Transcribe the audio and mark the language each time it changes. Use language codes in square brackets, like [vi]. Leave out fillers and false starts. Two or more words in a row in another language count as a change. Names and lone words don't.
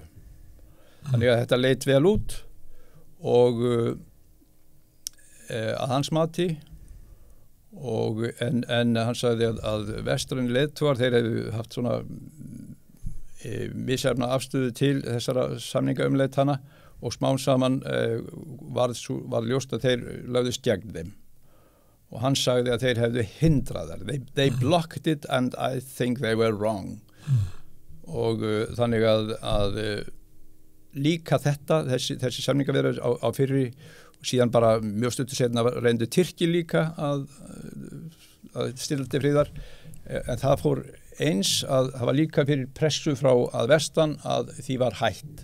[is] Þannig að þetta leit vel út og að hans mati en hann sagði að vestræn leiðtogar þeir hefðu haft svona misjafna afstöðu til þessara samningaumleitana og smám saman var ljóst að þeir lögðust gegn þeim. Og hann sagði að þeir hefðu hindrað þær. [en] They blocked it and I think they were wrong. [is] Og þannig að líka þessi samningaviðræður á fyrri, og síðan bara mjög stuttu seinna reyndu Tyrkir líka að stilla til friðar, en það fór eins að það var líka fyrir pressu frá að vestan að því var hætt.